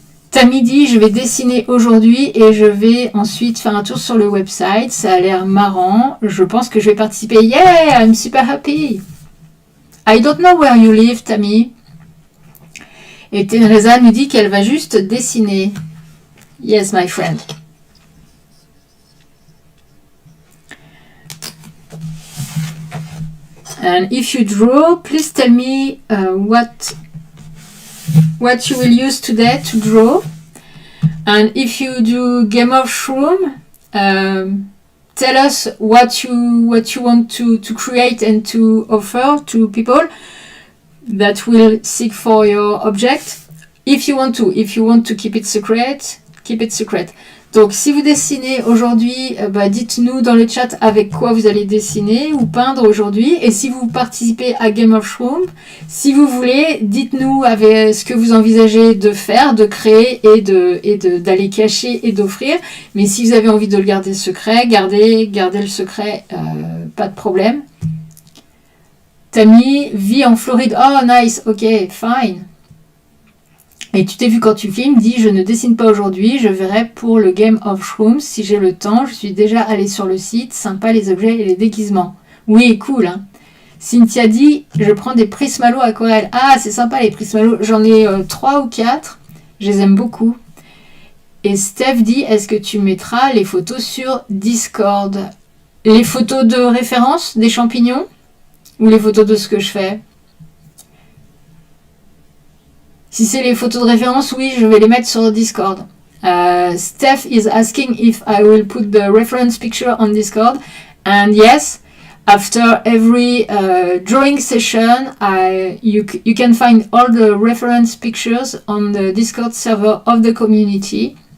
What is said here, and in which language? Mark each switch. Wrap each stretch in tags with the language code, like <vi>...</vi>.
<fr>Tammy dit, je vais dessiner aujourd'hui et je vais ensuite faire un tour sur le website. Ça a l'air marrant. Je pense que je vais participer.</fr> <en>Yeah, I'm super happy. I don't know where you live, Tammy.</en> <fr>Et Teresa nous dit qu'elle va juste dessiner.</fr> <en>Yes, my friend. And if you draw, please tell me what you will use today to draw. And if you do Game of Shrooms, tell us what you want to create and to offer to people that will seek for your object. If you want to keep it secret, keep it secret.</en> <fr>Donc si vous dessinez aujourd'hui, dites-nous dans le chat avec quoi vous allez dessiner ou peindre aujourd'hui. Et si vous participez à Game of Shrooms, si vous voulez, dites-nous avec ce que vous envisagez de faire, de créer et d'aller cacher et d'offrir. Mais si vous avez envie de le garder secret, gardez le secret, pas de problème. Tammy vit en Floride.</fr> <en>Oh nice, ok, fine.</en> <fr>Et tu t'es vu quand tu filmes, dis je ne dessine pas aujourd'hui, je verrai pour le Game of Shrooms si j'ai le temps. Je suis déjà allée sur le site, sympa les objets et les déguisements. Oui, cool. Hein. Cynthia dit je prends des prismalos aquarelles. Ah, c'est sympa les prismalos. J'en ai 3 ou 4. Je les aime beaucoup. Et Steph dit est-ce que tu mettras les photos sur Discord? Les photos de référence des champignons ou les photos de ce que je fais? Si c'est les photos de référence, oui, je vais les mettre sur Discord.</fr> <en>Steph is asking if I will put the reference picture on Discord. And yes, after every drawing session, you can find all the reference pictures on the Discord server of the community.</en>